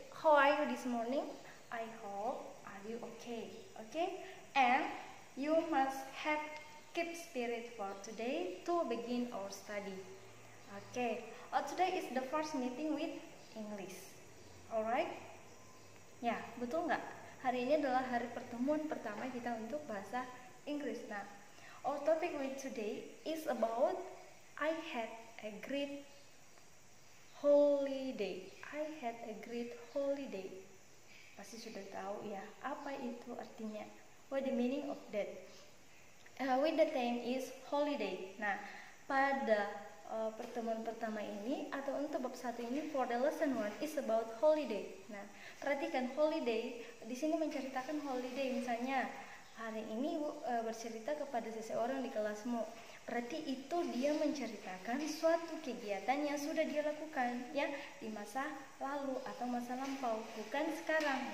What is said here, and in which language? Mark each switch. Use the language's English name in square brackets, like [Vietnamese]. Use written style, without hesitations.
[English] How are you this morning? I hope are you okay? Okay, and you must have keep spirit for today to begin our study. Okay, today is the first meeting with English. [Indonesian] Alright? Ya, betul nggak? Hari ini adalah hari pertemuan pertama kita untuk bahasa Inggris. [English] Nah, our topic with today is about I had a great holiday. I had a great holiday. [Indonesian] Pasti sudah tahu ya, apa itu artinya? [English] What the meaning of that? With the theme is holiday. [Indonesian] Nah, pada pertemuan pertama ini atau untuk bab 1 ini [English] for the lesson 1 is about holiday. [Indonesian] Nah, perhatikan holiday di sini menceritakan holiday, misalnya hari ini bercerita kepada seseorang di kelasmu. Berarti itu dia menceritakan suatu kegiatan yang sudah dia lakukan ya di masa lalu atau masa lampau, bukan sekarang.